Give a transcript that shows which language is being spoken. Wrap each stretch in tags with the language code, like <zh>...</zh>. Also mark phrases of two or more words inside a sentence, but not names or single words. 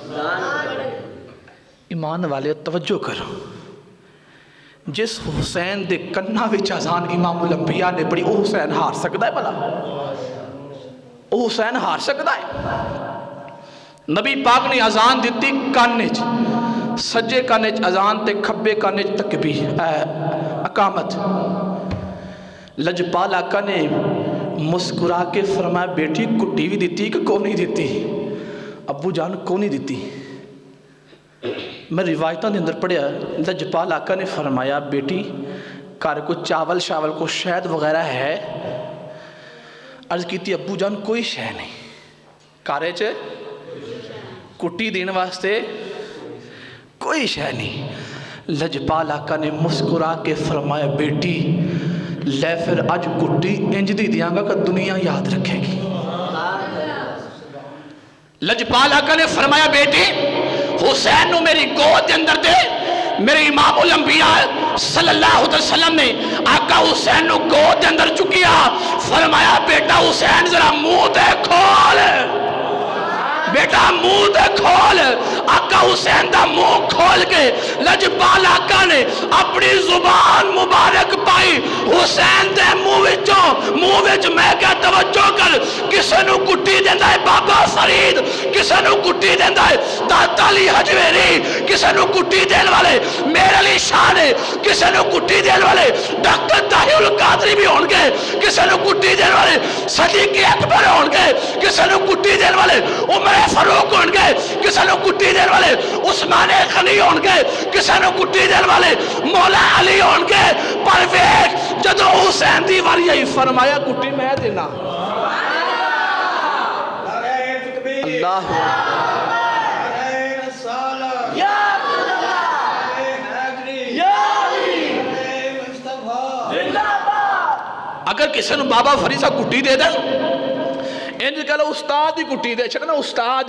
<pa>ایمان والے توجہ کرو، جس حسین دے کنہ وچ اذان امام الانبیاء نے پڑھی، وہ حسین ہار سکتا ہے بھلا؟ وہ حسین ہار سکتا ہے؟ نبی پاک نے اذان دیتی کانے چ، سجے کانے چ اذان تے کھبے کانے چ تکبیر اقامت. لجپال آقا نے مسکرا کے فرمایا بیٹی کٹی بھی دیتی کہ کو نہیں دیتی؟ ابو جان کو نہیں دیتی. میں روایتوں کے اندر پڑھیا لجپال آقا نے فرمایا بیٹی گھر کو چاول شاول کو شہد وغیرہ ہے؟</pa> <ur>عرض کی تھی ابو جان کوئی شے نہیں.</ur> <pa>کارے چے کٹی دین واسطے کوئی شے نہیں. لجپال آقا نے مسکرا کے فرمایا بیٹی لے پھر اج کٹی انج دی دیاں گا کہ دنیا یاد رکھے گی. لجپال آقا نے فرمایا بیٹی حسین نو میری گود کے اندر دے. میرے امام الانبیاء</pa> <ar>صلی اللہ علیہ وسلم</ar> <pa>نے آقا حسین نو گود کے اندر چکیا. فرمایا بیٹا حسین ذرا منہ تے کھول، بیٹا منہ تے کھول. آقا حسین دا منہ کھول کے لجپال آقا نے اپنی زبان مبارک پائی حسین دے منہ وچ. میں کیا توجہ کر، کسے نو کٹی دیندا ہے بابا فرید، کسے نو کٹی دیندا ہے داتا علی حجویری، کسے نو کٹی دین والے میر علی شاہ نے، کسے نو کٹی دین والے ڈاکٹر طاہر القادری بھی ہون گے، کسے نو کٹی دین والے صدیق اکبر ہون گے، کسے نو کٹی دین والے عمر فاروق ہون گے، کسے نو کٹی دین والے عثمان غنی ہون گے، کسے نو کٹی دین والے مولا علی ہون گے. پر ویکھ جدو حسین دی واری آئی فرمایا کٹی میں دینا. اللہ اگر کسی نے بابا فرید صاحب کٹی دے دیں انج کہلو استاد ہی کٹی دے چھکنا استاد.</pa>